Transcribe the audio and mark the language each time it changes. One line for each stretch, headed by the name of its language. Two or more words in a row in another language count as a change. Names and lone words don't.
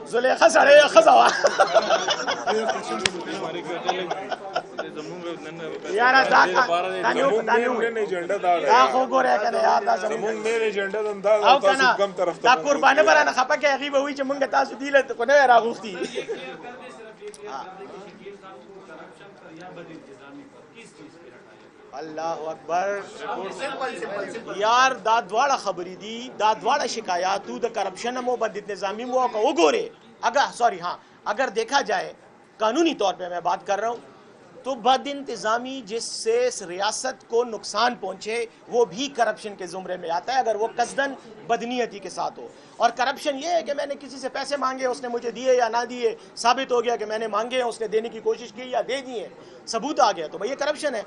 Pashto: زلیخا سړی ښځه وه یاره دا خو ګوره که نه یار, دا زمونږ او که نه دا قربانه به رانه خفه کوي, هغوی به وایي چې مونږ تاسو دې له خو نه وی راغوښتي.
Arabic: اللہ اکبر
Pashto: یار, دا دواړه خبرې دي, دا دواړه شکایاتو د کرپشن مو بد نظامی مو کا وګوره.
Urdu: اگر دیکھا جائے قانونی طور پہ میں بات کر رہا ہوں, تو بد انتظامی جس سے ریاست کو نقصان پہنچے وہ بھی کرپشن کے زمرے میں آتا ہے, اگر وہ قصداً بدنیتی کے ساتھ ہو. اور کرپشن یہ ہے کہ میں نے کسی سے پیسے مانگے, اس نے مجھے دیے یا نہ دیے, ثابت ہو گیا کہ میں نے مانگے ہیں, اس نے دینے کی کوشش کی یا دے دیے, ثبوت آ گیا, تو بھئی یہ کرپشن ہے.